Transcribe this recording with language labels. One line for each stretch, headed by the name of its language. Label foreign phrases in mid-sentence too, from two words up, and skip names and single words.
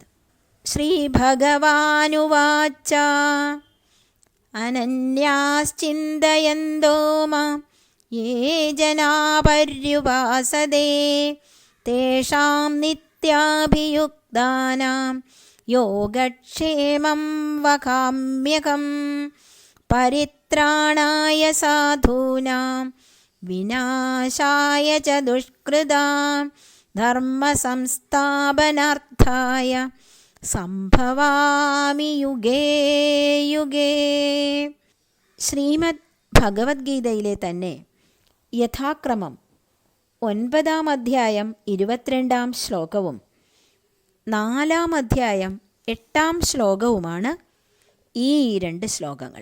Sanskrit: ശ്രീ ഭഗവാനുവാച അനന്യാശ്ചിന്തയന്തോ മാം യേ ജനാ പര്യുപാസതേ തേഷാം നിത്യാഭിയുക്താനാം യോഗക്ഷേമം വഹാമ്യഹം. പരിത്രാണായ സാധൂനാം വിനാശായ ച ദുഷ്കൃതാം ധർമ്മസംസ്ഥാപനാർത്ഥായ സംഭവാമി യുഗേ യുഗേ.
Malayalam: ശ്രീമദ് ഭഗവത്ഗീതയിലെ തന്നെ യഥാക്രമം 9-ാം അധ്യായം 22-ാം ശ്ലോകവും 4-ാം അധ്യായം 8-ാം ശ്ലോകവുമാണ് ഈ 2 ശ്ലോകങ്ങൾ.